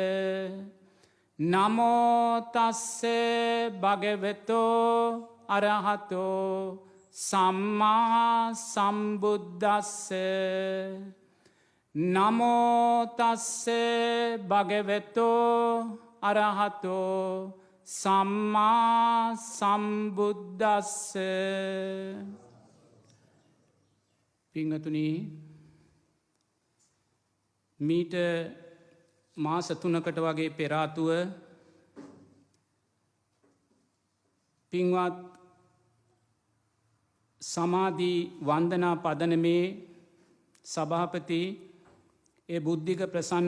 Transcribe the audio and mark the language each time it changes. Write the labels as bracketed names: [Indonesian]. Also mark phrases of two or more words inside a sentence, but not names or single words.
[Pali] නමෝ තස්ස භගවතෝ අරහතෝ සම්මා සම්බුද්දස්ස නමෝ තස්ස භගවතෝ අරහතෝ සම්මා සම්බුද්දස්ස [Sinhala] පිංගතුනි මීට මාස 3කට වගේ පෙර ආතුව පින්වත් සමාධි වන්දනා පදනමේ සභාපති ඒ බුද්ධික ප්‍රසන්න